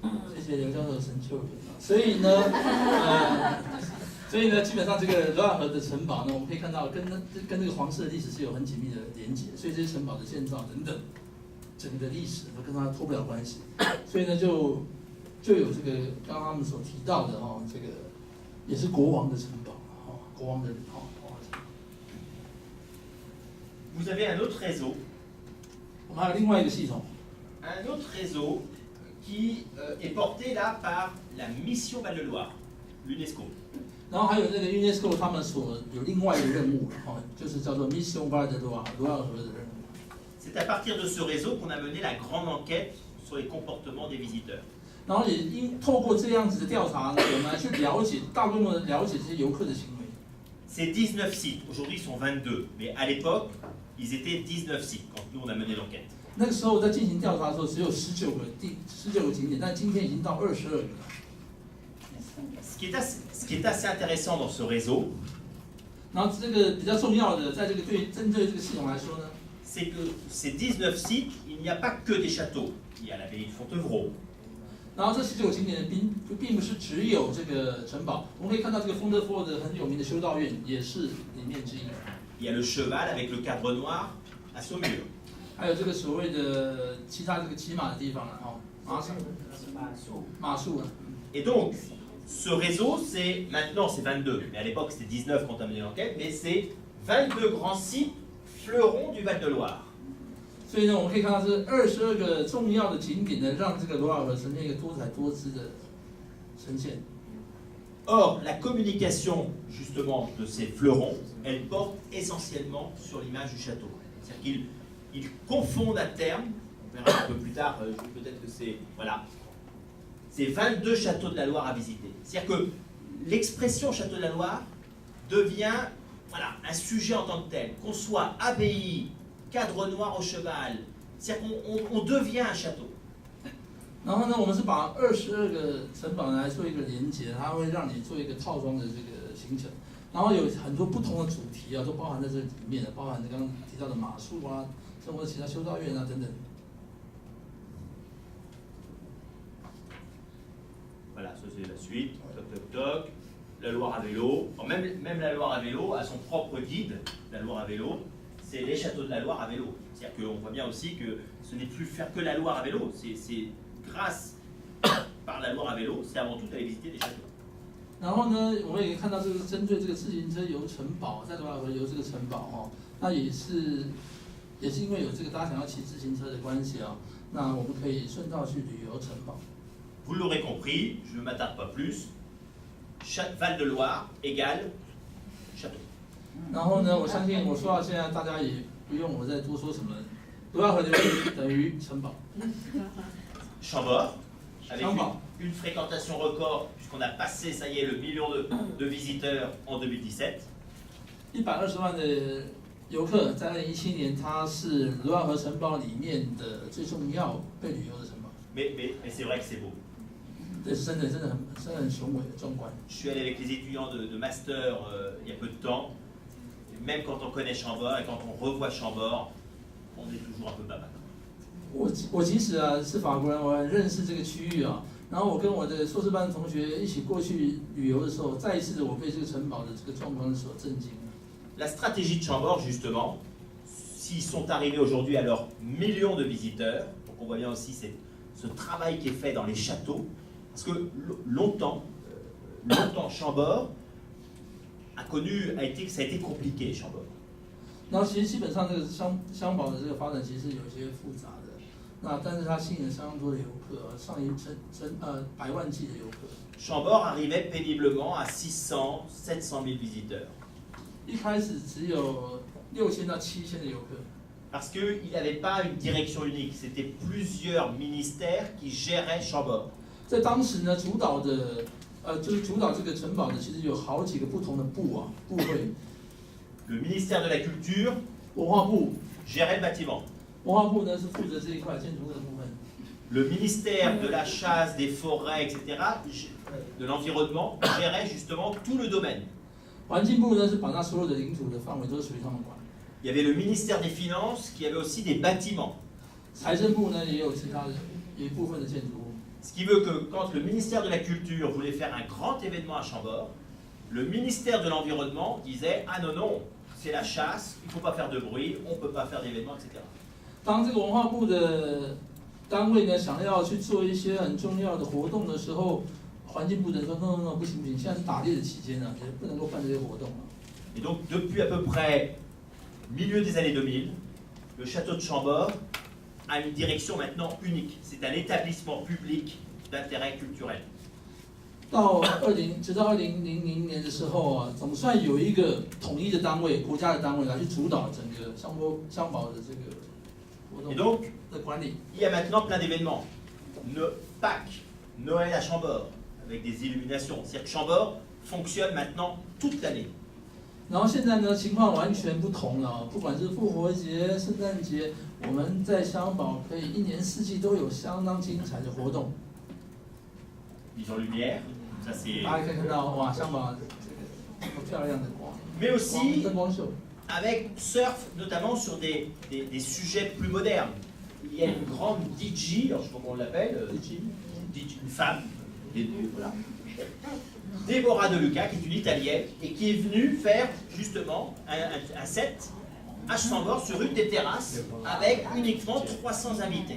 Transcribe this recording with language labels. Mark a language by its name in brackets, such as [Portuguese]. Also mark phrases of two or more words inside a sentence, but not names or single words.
[Chinese] 谢谢刘教授的神救援啊。所以呢，基本上这个罗瓦河的城堡呢，我们可以看到跟这个皇室的历史是有很紧密的连结，所以这些城堡的建造等等，整个的历史都跟它脱不了关系。所以呢，就有这个刚刚他们所提到的哈，这个也是国王的城堡哈，国王的哈。 [French] Vous avez un autre réseau, [Chinese] 我们还有另外一个系统， [French] un autre réseau qui est porté là par la mission Val-de-Loire, l'UNESCO. [Chinese] 然后还有那个 UNESCO 他们所有另外一个任务哈，就是叫做 Mission Val de Loire 罗瓦河的任务。 [French] C'est à partir de ce réseau qu'on a mené la grande enquête sur les comportements des visiteurs. [Chinese] 然后也透过这样子的调查呢，我们来去了解大规模的了解这些游客的行为。 [French] Ces 19 sites, aujourd'hui ils sont 22, mais à l'époque, ils étaient 19 sites quand nous on a mené l'enquête. [Chinese] 那个时候在进行调查的时候，只有19个景点，但今天已经到22个了。 [French] Ce qui est assez intéressant dans ce réseau, [Chinese] 然后这个比较重要的，在这个针对这个系统来说呢， [French] c'est que ces 19 sites, il n'y a pas que des châteaux. Il y a l'abbaye de Fontevraud, [Chinese] 然后这19个景点并不是只有这个城堡，我们可以看到这个丰德福的很有名的修道院也是里面之一。 [French] il y a le cheval avec le cadre noir à Saumur. [Chinese] 还有这个所谓的其他这个骑马的地方了哈，马术啊。 [French] Et donc, ce réseau, maintenant c'est 22, mais à l'époque c'était 19 quand on a mené l'enquête, mais c'est 22 grands sites fleurons du Val-de-Loire. [Chinese] 所以呢，我们可以看到这22个重要的景点呢，让这个罗瓦河呈现一个多彩多姿的呈现。 [French] Or, la communication justement de ces fleurons, elle porte essentiellement sur l'image du château. C'est-à-dire qu'ils confondent à terme, on verra un peu plus tard, peut-être que c'est voilà, c'est 22 châteaux de la Loire à visiter. C'est-à-dire que l'expression château de la Loire devient voilà, un sujet en tant que tel, qu'on soit abbaye, cadre noir au cheval, c'est-à-dire qu'on devient un château. [Chinese] 然后呢，我们是把22个城堡来做一个连接，它会让你做一个套装的这个行程，然后有很多不同的主题啊，都包含在这里面的，包含刚刚提到的马术啊，生活其他修道院啊等等。 [French] Voilà, ça c'est la suite, toc toc toc, la Loire à vélo, bon, même la Loire à vélo a son propre guide, la Loire à vélo, c'est les châteaux de la Loire à vélo. C'est-à-dire qu'on voit bien aussi que ce n'est plus faire que la Loire à vélo, c'est grâce par la Loire à vélo, c'est avant tout aller visiter des châteaux. [Chinese] 然后呢，我们也看到这个针对这个自行车游城堡，在罗瓦河游这个城堡哦，那也是因为有这个大家想要骑自行车的关系啊，那我们可以顺道去旅游城堡。 [French] Vous l'aurez compris, je ne m'attarde pas plus, Val-de-Loire égale château. [Chinese] 然后呢，我相信我说到现在，大家也不用我再多说什么，罗瓦河流域等于城堡。 [French] Chambord, avec Chambord. une fréquentation record, puisqu'on a passé, ça y est, le million de visiteurs en 2017. [Chinese] 120 万的游客，在2017年，它是罗瓦河城堡里面的最重要被旅游的城堡。 [French] Mais c'est vrai que c'est beau. [Chinese] 这是真的很雄伟壮观。 [French] Je suis allé avec les étudiants de master il y a peu de temps. Et même quand on connaît Chambord et quand on revoit Chambord, on est toujours un peu baba. [Chinese] 我即使啊是法国人，我很认识这个区域啊。然后我跟我的硕士班的同学一起过去旅游的时候，再一次的我被这个城堡的这个壮观所震惊。 [French] La stratégie de Chambord, justement, s'ils sont arrivés aujourd'hui à leurs millions de visiteurs, donc on voit bien aussi ce travail qui est fait dans les châteaux, parce que longtemps Chambord ça a été compliqué, Chambord. [Chinese] 然后其实基本上这个香堡的这个发展其实有些复杂的，那但是它吸引了相当多的游客，百万计的游客。 [French] Chambord arrivait péniblement à 600, 700 000 visiteurs. [Chinese] 一开始只有6000到7000的游客。 [French] Parce qu'il n'avait pas une direction unique, c'était plusieurs ministères qui géraient Chambord. [Chinese] 在当时呢，主导这个城堡的，其实有好几个不同的部会。 [French] Le ministère de la Culture [Chinese] 文化部 [French] gérait le bâtiment. [Chinese] 文化部呢是负责这一块建筑物的部分。 [French] le ministère de la chasse, des forêts, etc., de l'environnement, gérait justement tout le domaine. [Chinese] 环境部呢是把它所有的领土的范围都是属于他们管。 [French] Il y avait le ministère des Finances qui avait aussi des bâtiments. [Chinese] 财政部呢也有其他的有一部分的建筑物。 [French] Ce qui veut que quand le ministère de la Culture voulait faire un grand événement à Chambord, le ministère de l'Environnement disait « Ah non, non, c'est la chasse, il ne faut pas faire de bruit, on ne peut pas faire d'événements, etc. » [Chinese] 当这个文化部的单位呢想要去做一些很重要的活动的时候，环境部的人说 [English] no no no [Chinese] 不行不行，现在是打猎的期间啊，也不能够办这些活动啊。 [French] Et donc depuis à peu près milieu des années 2000, le château de Chambord a une direction maintenant unique. C'est un établissement public d'intérêt culturel. [Chinese] 直到2000年的时候啊，总算有一个统一的单位，国家的单位来去主导整个香堡的这个活动 [French] Et donc, [Chinese] 的管理。 [French] il y a maintenant plein d'événements. Pâques, Noël à Chambord, avec des illuminations. C'est-à-dire que Chambord fonctionne maintenant toute l'année. [Chinese] 然后现在呢，情况完全不同了，不管是复活节、圣诞节，我们在香堡可以一年四季都有相当精彩的活动。 [French] Mise en lumière, ça c'est. [Chinese] 大家可以看到，哇，香堡这个漂亮的光， [French] Mais aussi [Chinese] 灯光秀。 [French] avec surf, notamment sur des sujets plus modernes. Il y a une grande DJ, alors je sais pas comment on l'appelle, une femme, voilà. Déborah De Luca, qui est une Italienne, et qui est venue faire justement un set à Chambord sur une des terrasses avec uniquement 300 invités.